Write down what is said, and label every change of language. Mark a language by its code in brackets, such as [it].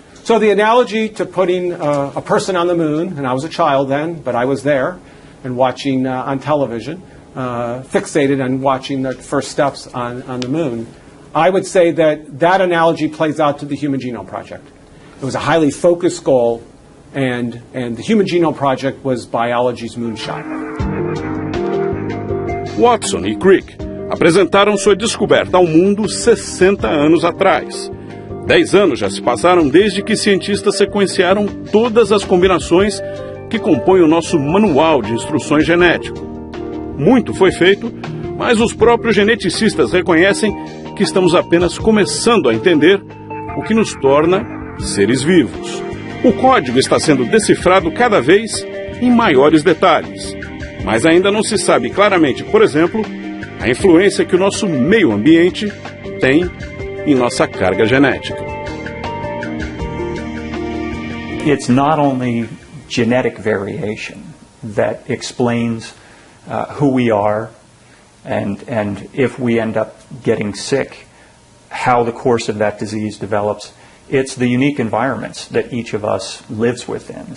[en] So the analogy to putting a person on the moon, and I was a child then, but I was there, and watching on television, fixated on watching the first steps on the moon, I would say that analogy plays out to the Human Genome Project. It was a highly focused goal, and the Human Genome Project was biology's moonshot. [pt] Watson e Crick apresentaram sua descoberta ao mundo 60 anos atrás. 10 anos já se passaram desde que cientistas sequenciaram todas as combinações que compõem o nosso manual de instruções genético. Muito foi feito, mas os próprios geneticistas reconhecem que estamos apenas começando a entender o que nos torna seres vivos. O código está sendo decifrado cada vez em maiores detalhes, mas ainda não se sabe claramente, por exemplo, a influência que o nosso meio ambiente tem em nossa carga genética. [en] It's not only genetic variation that explains who we are and if we end up getting sick, how the course of that disease develops. It's the unique environments that each of us lives within.